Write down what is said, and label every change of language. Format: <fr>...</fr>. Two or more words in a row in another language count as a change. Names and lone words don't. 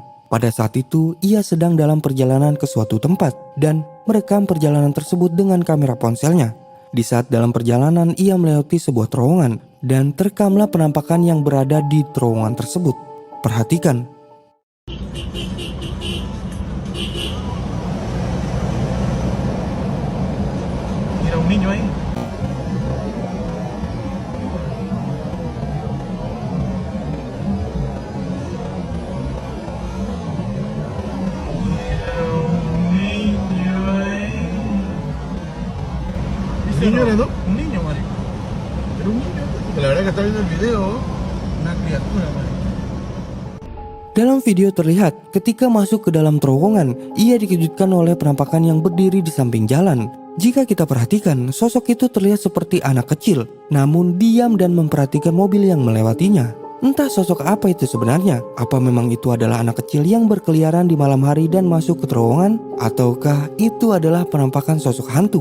<id>Pada saat itu, ia sedang dalam perjalanan ke suatu tempat dan merekam perjalanan tersebut dengan kamera ponselnya. Di saat dalam perjalanan, ia melewati sebuah terowongan dan terekamlah penampakan yang berada di terowongan tersebut. Perhatikan.</id> <es>Mira un niño ahí. ¿Un niño era, no? Un niño, marico. Era un niño. Porque la verdad que está viendo el video, una criatura, marico.</es> <id>Dalam video terlihat ketika masuk ke dalam terowongan, ia dikejutkan oleh penampakan yang berdiri di samping jalan. Jika kita perhatikan, sosok itu terlihat seperti anak kecil, namun diam dan memperhatikan mobil yang melewatinya. Entah sosok apa itu sebenarnya, apa memang itu adalah anak kecil yang berkeliaran di malam hari dan masuk ke terowongan, ataukah itu adalah penampakan sosok hantu?</id>